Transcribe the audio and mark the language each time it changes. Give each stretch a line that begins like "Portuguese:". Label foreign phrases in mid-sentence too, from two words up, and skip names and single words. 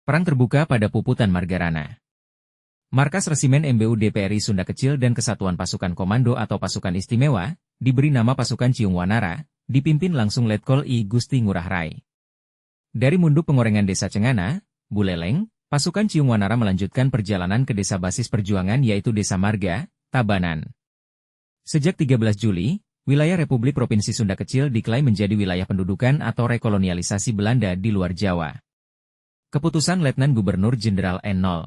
Indonesian: Perang terbuka pada Puputan Margarana. Markas Resimen MBU DPRI Sunda Kecil dan Kesatuan Pasukan Komando atau Pasukan Istimewa, diberi nama Pasukan Ciung Wanara, dipimpin langsung Letkol I Gusti Ngurah Rai. Dari Munduk Pengorengan Desa Cengana, Buleleng, Pasukan Ciung Wanara melanjutkan perjalanan ke desa basis perjuangan yaitu Desa Marga, Tabanan. Sejak 13 Juli, wilayah Republik Provinsi Sunda Kecil diklaim menjadi wilayah pendudukan atau rekolonialisasi Belanda di luar Jawa. Keputusan Letnan Gubernur Jenderal N0.